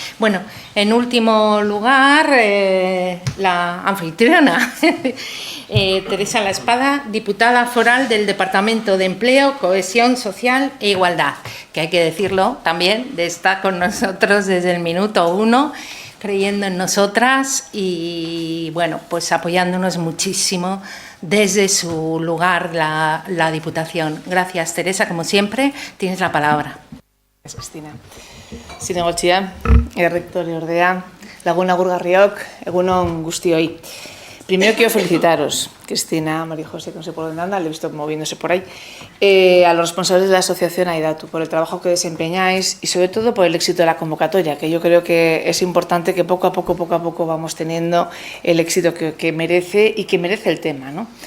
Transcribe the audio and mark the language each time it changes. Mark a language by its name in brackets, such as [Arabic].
[Spanish] Bueno, en último lugar, la anfitriona, Teresa La Espada, diputada foral del Departamento de Empleo, Cohesión Social e Igualdad, que hay que decirlo también, está con nosotros desde el minuto 1, creyendo en nosotras y, bueno, pues apoyándonos muchísimo desde su lugar, la Diputación. Gracias, Teresa, como siempre, tienes la palabra. Gracias, Cristina. [Basque] Zinegotxia, errektore ordea, lagun agurgarriok, egunon guztioi. [Spanish] Primero quiero felicitaros, Cristina, María José, que no sé por dónde anda, le he visto moviéndose por ahí, a los responsables de la asociación Aidatu, por el trabajo que desempeñáis y sobre todo por el éxito de la convocatoria, que yo creo que es importante que poco a poco vamos teniendo el éxito que merece y que merece el tema, ¿no?